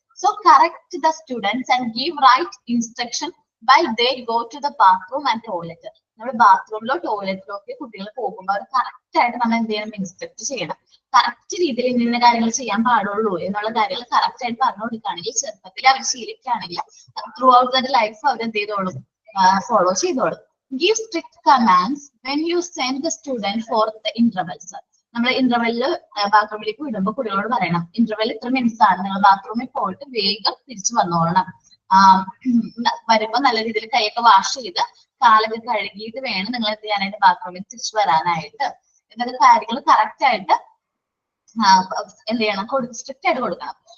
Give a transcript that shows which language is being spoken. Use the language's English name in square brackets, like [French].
[English] So correct the students and give right instruction by they go to the bathroom and toilet. [Malayalam] നമ്മുടെ ബാത്റൂമിലോ ടോയ്ലറ്റിലോ ഒക്കെ കുട്ടികൾ പോകുമ്പോൾ അവർ correct ആയിട്ട് നമ്മൾ എന്ത് ചെയ്യണം, ഇൻസ്ട്രക്ട് ചെയ്യണം. കറക്റ്റ് രീതിയിൽ ഇന്ന കാര്യങ്ങൾ ചെയ്യാൻ പാടുള്ളൂ എന്നുള്ള കാര്യങ്ങൾ കറക്റ്റ് ആയിട്ട് പറഞ്ഞു കൊടുക്കുകയാണെങ്കിൽ, ചെറുപ്പത്തിൽ അവർ ശീലിക്കുകയാണെങ്കിൽ [English] throughout the life [Malayalam] അവർ എന്ത് ചെയ്തോളും, ഫോളോ ചെയ്തോളും. [English] Give strict commands when you send the student for the intervals. [Malayalam] നമ്മൾ ഇന്റർവെല്ലില് ബാത്റൂമിലേക്ക് വിടുമ്പോൾ കുട്ടികളോട് പറയണം, ഇന്റർവെൽ ഇത്ര മിനിറ്റ്സ് ആണ്, നിങ്ങൾ ബാത്റൂമിൽ പോയിട്ട് വേഗം തിരിച്ചു വന്നോളണം. വരുമ്പോ നല്ല രീതിയിൽ കൈയൊക്കെ വാഷ് ചെയ്ത് കാലൊക്കെ കഴുകിയിട്ട് വേണം നിങ്ങൾ എന്ത് ചെയ്യാനായിട്ട് ബാത്റൂമിൽ തിരിച്ചു വരാനായിട്ട്. എന്നൊക്കെ കാര്യങ്ങൾ കറക്റ്റ് ആയിട്ട് എന്ത് ചെയ്യണം, സ്ട്രിക്റ്റ് ആയിട്ട് കൊടുക്കണം.